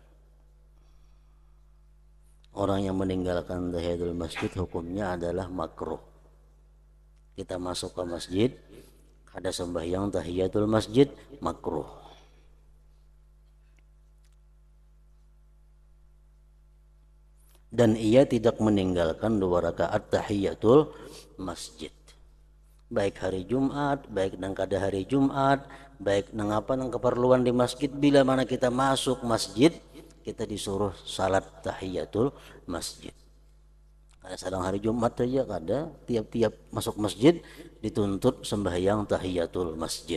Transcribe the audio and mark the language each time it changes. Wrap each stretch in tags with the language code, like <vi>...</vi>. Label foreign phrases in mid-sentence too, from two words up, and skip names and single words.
<id>Orang yang meninggalkan tahiyatul masjid hukumnya adalah makruh. Kita masuk ke masjid, ada sembahyang tahiyatul masjid, makruh. Dan ia tidak meninggalkan 2 rakaat tahiyatul masjid.</id> <bjn>Baik hari Jumat, baik nang kada hari Jumat, baik nang apa nang keperluan di masjid, bila mana kita masuk masjid, kita disuruh salat tahiyatul masjid. Kada sedang hari Jumat saja kada, tiap-tiap masuk masjid dituntut sembahyang tahiyatul masjid.</bjn>